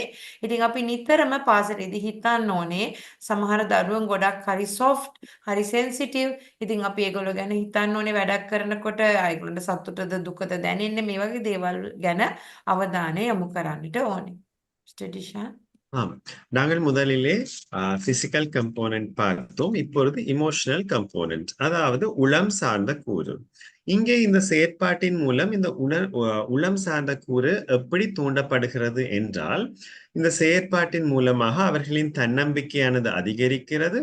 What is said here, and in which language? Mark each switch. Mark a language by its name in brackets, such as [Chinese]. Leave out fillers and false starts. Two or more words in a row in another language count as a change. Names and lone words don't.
[Sinhala] ඉතින් අපි නිතරම පාසලේදී හිතන්න ඕනේ සමහර දරුවන් ගොඩක් හරි සොෆ්ට්, හරි සෙන්සිටිව්. ඉතින් අපි ඒගොල්ලෝ ගැන හිතන්න ඕනේ වැඩක් කරනකොට ඒගොල්ලන්ට සතුටද දුකද දැනෙන්නේ මේ වගේ දේවල් ගැන අවධානය යොමු කරන්නට ඕනේ. ස්ටඩිෂා [Tamil] நாங்கள் முதலிலே [English] physical component [Tamil] பார்த்தோம். இப்பொழுது [English] emotional component, [Tamil] அதாவது உளம் சார்ந்த கூறு. இங்கே இந்த செயற்பாட்டின் மூலம் இந்த உளம் சார்ந்த கூறு எப்படி தூண்டப்படுகிறது என்றால், இந்த செயற்பாட்டின் மூலமாக அவர்களின் தன்னம்பிக்கையானது அதிகரிக்கிறது.